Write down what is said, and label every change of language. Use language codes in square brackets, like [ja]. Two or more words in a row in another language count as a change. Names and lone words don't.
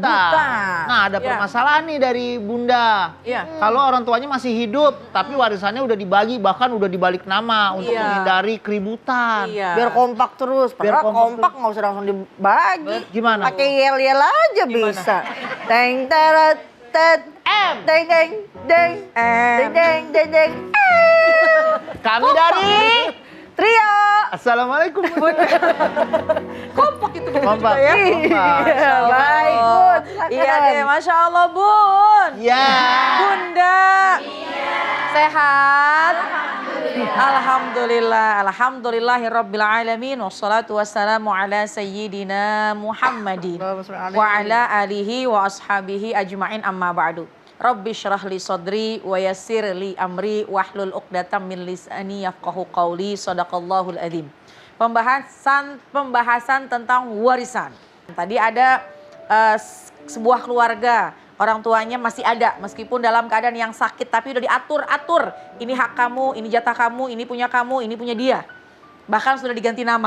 [id] Nah, ada permasalahan nih dari Bunda. Kalau orang tuanya masih hidup, tapi warisannya udah dibagi, bahkan udah dibalik nama untuk menghindari keributan. Biar kompak terus. Biar kompak nggak usah langsung dibagi. Gimana? Pakai yel-yel aja bisa. Teng teret tet deng deng deng deng deng deng deng. Kami dari Trio. Assalamualaikum. Kompak itu Kompak. ya. Iya, baik Bun. Iya deh, [ar] ما شاء الله [id] Bun. Ya. Bunda. Sehat. Alhamdulillah. [ar] الحمد لله رب العالمين والصلاة والسلام على سيدنا محمد وعلى آله وأصحابه أجمعين أما بعد. رب اشرح لي صدري ويسر لي أمري واحلل عقدة من لساني يفقهوا قولي صدق الله العظيم. [id] Pembahasan tentang warisan. Tadi ada sebuah keluarga, orang tuanya masih ada meskipun dalam keadaan yang sakit tapi udah diatur-atur. Ini hak kamu, ini jatah kamu, ini punya kamu, ini punya dia. Bahkan sudah diganti nama.